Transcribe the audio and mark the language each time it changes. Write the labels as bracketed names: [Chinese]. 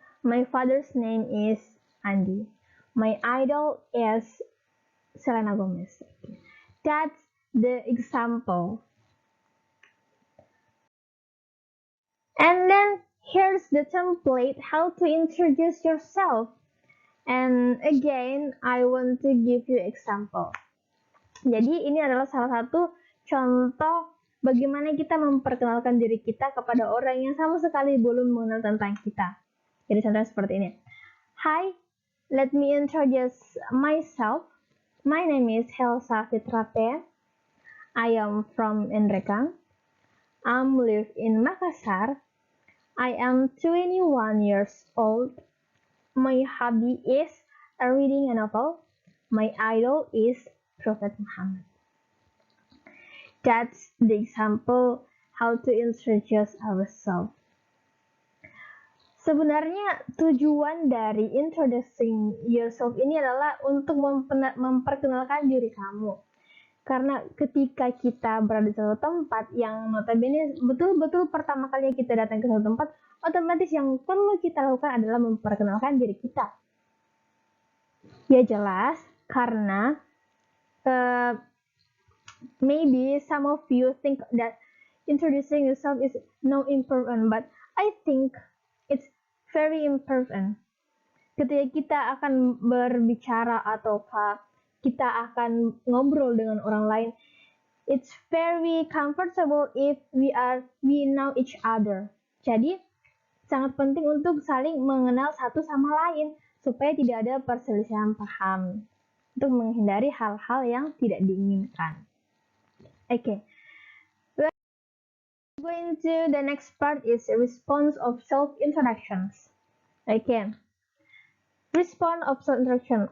[English] My father's name is Andy. My idol is Selena Gomez. That's the example. And then here's the template how to introduce yourself. And again, I want to give you example. [Indonesian] Jadi ini adalah salah satu contoh bagaimana kita memperkenalkan diri kita kepada orang yang sama sekali belum mengenal tentang kita. Jadi contohnya seperti ini. [English] Hi, let me introduce myself. My name is Helsa Fitrape. I am from Endrekang. I live in Makassar. I am 21 years old. My hobby is reading a novel. My idol is Prophet Muhammad. That's the example how to introduce ourselves. [Indonesian] Sebenarnya tujuan dari introducing yourself ini adalah untuk memperkenalkan diri kamu. Karena ketika kita berada di suatu tempat yang notabene betul-betul pertama kali kita datang ke suatu tempat, otomatis yang perlu kita lakukan adalah memperkenalkan diri kita. Ya jelas, karena [English] maybe some of you think that introducing yourself is no important, but I think it's very important. [Indonesian] Ketika kita akan berbicara ataukah kita akan ngobrol dengan orang lain, [English] it's very comfortable if we know each other. [Indonesian] Jadi sangat penting untuk saling mengenal satu sama lain supaya tidak ada perselisihan paham untuk menghindari hal-hal yang tidak diinginkan. [English] Okay, we're going to the next part is response of self-introductions. Okay, response of self-introduction.